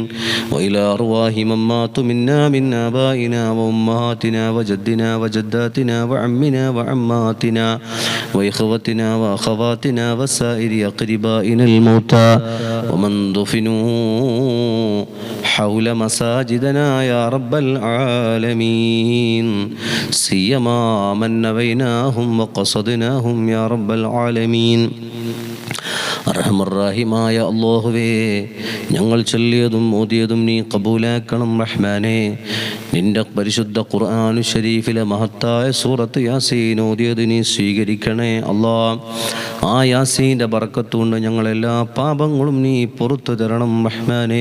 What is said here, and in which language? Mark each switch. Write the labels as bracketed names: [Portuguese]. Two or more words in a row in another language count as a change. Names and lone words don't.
[Arabic] وإلى أرواح من ماتوا منا من آبائنا وأمهاتنا وجدنا وجد وجداتنا وعمنا وعماتنا وإخوتنا وأخواتنا وسائر أقربائنا الموتى ومن دفنوا حول مساجدنا يا رب العالمين سيما من نويناهم وقصدناهم يا رب العالمين [Malayalam] അർഹമർറാഹിമായ അല്ലാഹുവേ, ഞങ്ങൾ ചൊല്ലിയതും ഓതിയതും നീ കബൂലാക്കണം റഹ്മാനേ. നിന്റെ പരിശുദ്ധ ഖുർആനു ശരീഫിലെ മഹത്തായ സൂറത്ത് യാസീൻ ഓതിയത് നീ സ്വീകരിക്കണേ അല്ലാ. ആ യാസീൻ്റെ ബർക്കത്തുകൊണ്ട് ഞങ്ങളെല്ലാ പാപങ്ങളും നീ പുറത്തു തരണം റഹ്മാനേ.